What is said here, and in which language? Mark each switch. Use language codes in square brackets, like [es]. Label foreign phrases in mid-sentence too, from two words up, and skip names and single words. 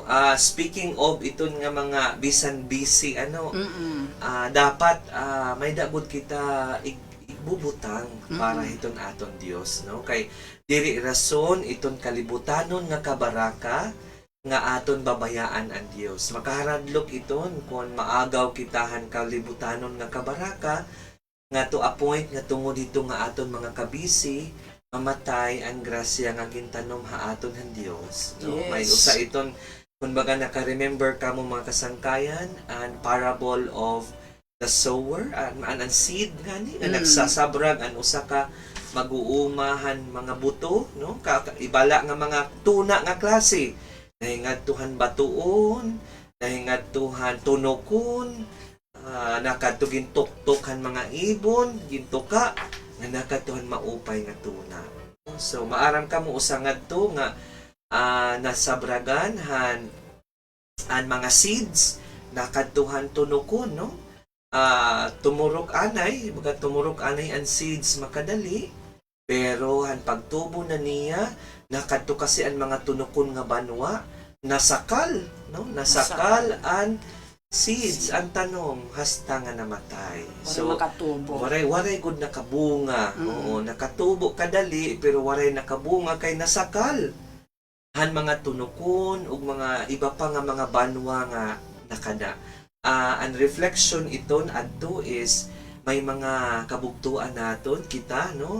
[en] Speaking of [war] iton nga mga bisan busy dapat may dagod kita igbubutang para hiton aton Dios, no? Kay diri rason iton kalibutanon nga kabaraka nga aton babayaan ang Dios. Makaharadlok iton kung maagaw kitahan kalibutanon nga kabaraka nga [en] to a point [war] nga tungod dito nga aton mga kabisi mamatay ang grasya nga gintanom haaton ng Dios, no? Yes. May usa iton kumbaga naka-remember kamo mga kasangkayan [en] and parable of the sower and seed [war] gani nga nagsasabrag an usa ka mag-uumahan mga buto, no? Ibala nga mga tuna nga klase nahingadtuhan batuon, nahingadtuhan tunokon, nakatugin tuktokan mga ibon gintuka nga nakatuhan maupay nga tuna. So maaram ka mo usa ngadto nga nasabragan han mga seeds nakatuhan tunokon, no? Tumurok anay ang seeds makadali pero han pagtubo na niya nakadto kasi ang mga tunokon nga banwa nasakal, no? Nasakal an seeds ang tanom hasta nga namatay. So makatubo. Waray gud nakabunga. Oo, nakatubo kadali pero waray nakabunga kay nasakal. Han mga tunokon ug mga iba pa nga mga banwa nga nakada. Ang reflection iton adto is may mga kabugtuan naton kita, no?